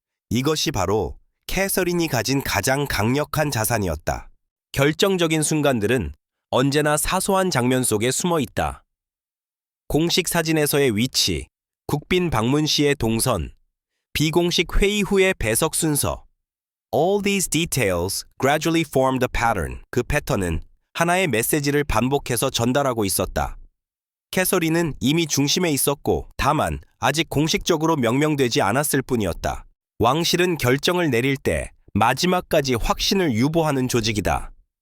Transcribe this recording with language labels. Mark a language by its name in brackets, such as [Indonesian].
[Korean] 이것이 바로 캐서린이 가진 가장 강력한 자산이었다. 결정적인 순간들은 언제나 사소한 장면 속에 숨어 있다. 공식 사진에서의 위치, 국빈 방문 시의 동선, 비공식 회의 후의 배석 순서. [English] All these details gradually formed a pattern. [Korean] 그 패턴은 하나의 메시지를 반복해서 전달하고 있었다. 캐서린은 이미 중심에 있었고 다만 아직 공식적으로 명명되지 않았을 뿐이었다. 왕실은 결정을 내릴 때 마지막까지 확신을 유보하는 조직이다.